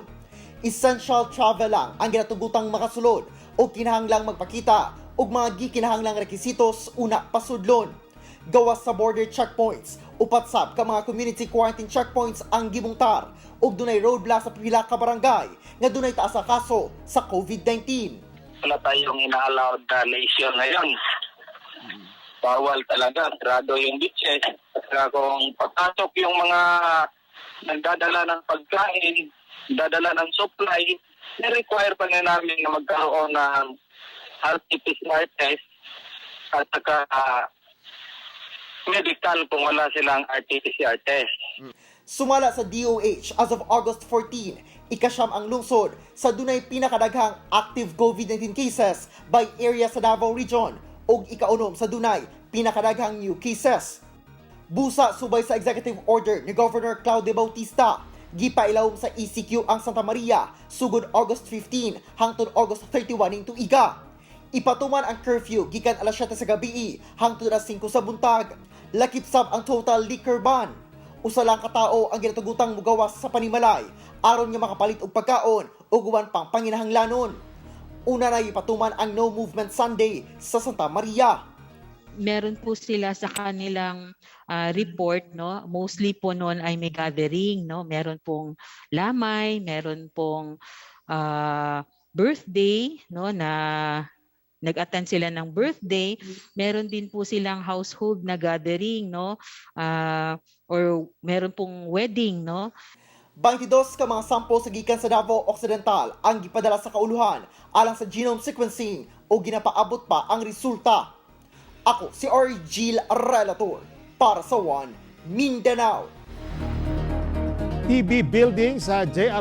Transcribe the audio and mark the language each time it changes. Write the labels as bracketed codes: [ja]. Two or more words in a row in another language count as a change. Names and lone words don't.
[ceb] Essential travel lang ang ginatugutang makasulod o kinahanglang magpakita og mga gikinahanglang rekisitos una pasudlon. Gawas sa [en] border checkpoints, [ceb] upat sab ka mga [en] community quarantine checkpoints [ceb] ang gibungtar ug dunay roadblock sa pila ka barangay nga dunay taas sa kaso sa COVID-19. [tl] Wala tayong ina-allowed na nation ngayon. Bawal talaga, sarado yung beaches. Kaya kung pagpasok yung mga nagdadala ng pagkain, dadala ng supply, ni-require pa na namin na magkaroon ng [en] RT-PCR test [tl] at saka medical kung wala silang [en] RT-PCR test. [ceb] Sumala sa DOH [en] as of August 14, [ceb] ikasyam ang lungsod sa dunay pinakadaghang [en] active COVID-19 cases by area [ceb] sa Davao Region ug ikaunom sa dunay pinakadaghang [en] new cases. [ceb] Busa subay sa [en] executive order [ceb] ni Governor Claudio Bautista, gipailawom sa ECQ ang Santa Maria sugod August 15 hangtod August 31 ning tuiga. Ipatuman ang curfew gikan alas 7 sa gabi hangtod alas 5 sa buntag. Lakip sab ang [en] total liquor ban. [ceb] Usa lang ka tawo ang ginatugutang mugawas sa panimalay aron nga makapalit og pagkaon ug uban pang panginahanglanon. Una na ipatuman ang No Movement Sunday sa Santa Maria. [tl] Meron po sila sa kanilang report, no? Mostly po noon ay may gathering, no? Meron pong lamay, meron pong birthday, no, na nag-attend sila ng birthday. Meron din po silang household na gathering, no? Or meron pong wedding, no? [ceb] 22 ka mga sample sa gikan sa Davao Occidental ang gipadala sa kauluhan alang sa [en] genome sequencing [ceb] o ginapaabot pa ang resulta. Ako si Argil Relator para sa One Mindanao. TB building sa J.R.